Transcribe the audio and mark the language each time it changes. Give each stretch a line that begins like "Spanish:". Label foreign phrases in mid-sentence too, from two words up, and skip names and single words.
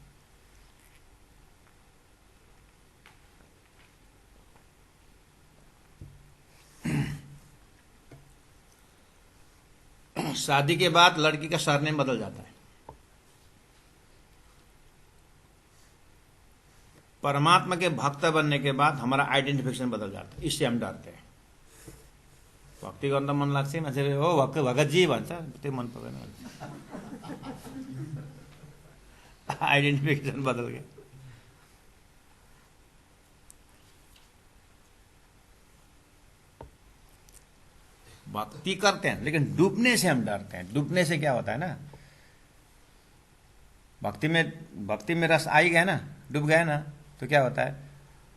Hindi: शादी के बाद लड़की का सरनेम बदल जाता है। परमात्मा के भक्त बनने के बाद हमारा आइडेंटिफिकेशन बदल जाता है, इससे हम डरते हैं।
Nepali: भक्ति गर्दा मन लाग्छ मान्छेले हो भगतजी भन्छ, त्यो मन पर्दैन।
Hindi: आइडेंटिफिकेशन बदल गया। भक्ति करते हैं, लेकिन डूबने से हम डरते हैं। डूबने से क्या होता है ना, भक्ति में रस आई गया ना, डूब गया ना, तो क्या होता है?